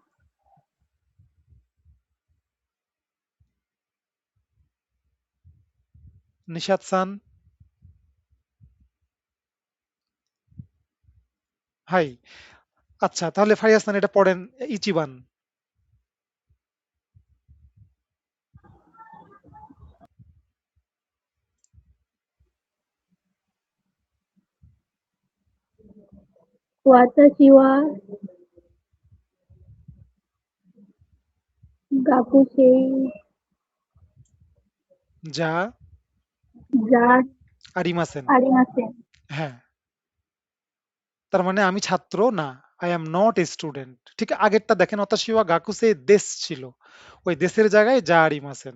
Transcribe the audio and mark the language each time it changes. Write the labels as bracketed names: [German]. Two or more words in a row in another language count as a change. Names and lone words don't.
[Bangla] নিশাত সান? হাই। আচ্ছা তাহলে ফারিয়াসান এটা পড়েন ইচিবান। [Japanese] 私 は 学生 যা ga আরিমাসেন। arimasen. [Bangla] হ্যাঁ, তার মানে আমি ছাত্র না। [English] I am not a student. [Bangla] ঠিক আগেরটা দেখেন [Japanese] わたしは がくせい です [Bangla] ছিল, ওই দেশের জায়গায় [Japanese] じゃ ありません.